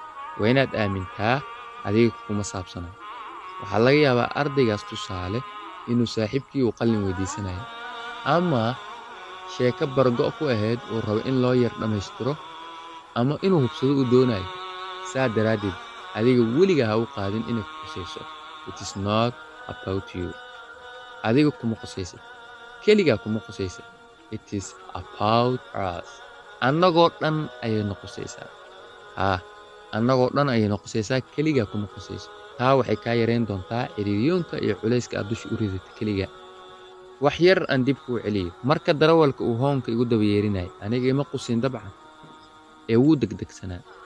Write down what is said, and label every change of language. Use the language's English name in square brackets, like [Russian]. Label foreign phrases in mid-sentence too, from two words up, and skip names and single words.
[Somali] waa inaad aamintaa adiga kuma saabsano. waxaa laga yaabaa ardaygaas tusaale inuu saaxiibkii uu qalin weydiisanayo ama sheeko bargo' ku ahayd uu rabo in loo yar dhammaystiro ama inuu hubsado uu doonayo. saa daraaddeed adiga weligaa ha u qaadin inay ku qusayso. [English] it is not about you. [Somali] adiga kuma qusaysa, keligaa kuma qusaysa. [English] it is about us. [Somali] annagoo dhan ayay noqosaysaa. haa annagoo dhan ayay noqosaysaa, keligaa kuma qusayso. taa waxay kaa yarayn doontaa ciriiriyoonka iyo culayska aad dusha u ridata keliga. wax yar aan dib kuu celiyo. marka darawalka uu hoonka igu daba yeerinayay aniga ima qusin dabcan, ee wuu degdegsanaa.